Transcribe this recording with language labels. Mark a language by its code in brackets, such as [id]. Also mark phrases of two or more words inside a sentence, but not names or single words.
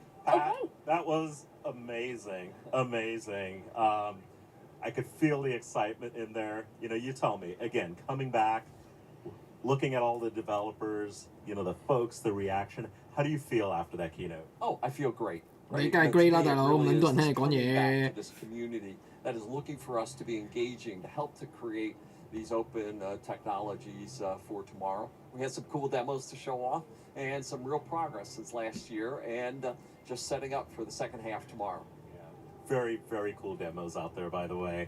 [en] Pat, that was amazing. I could feel the excitement in there. You tell me, again, coming back, looking at all the developers, the folks, the reaction. How do you feel after that keynote? Oh, I feel great. [yue] 你梗係 great 啦，大佬，咁撚多人聽你講嘢。 [en] This community that is looking for us to be engaging, to help to create these open technologies for tomorrow. We had some cool demos to show off and some real progress since last year, and just setting up for the second half tomorrow. Very, very cool demos out there, by the way.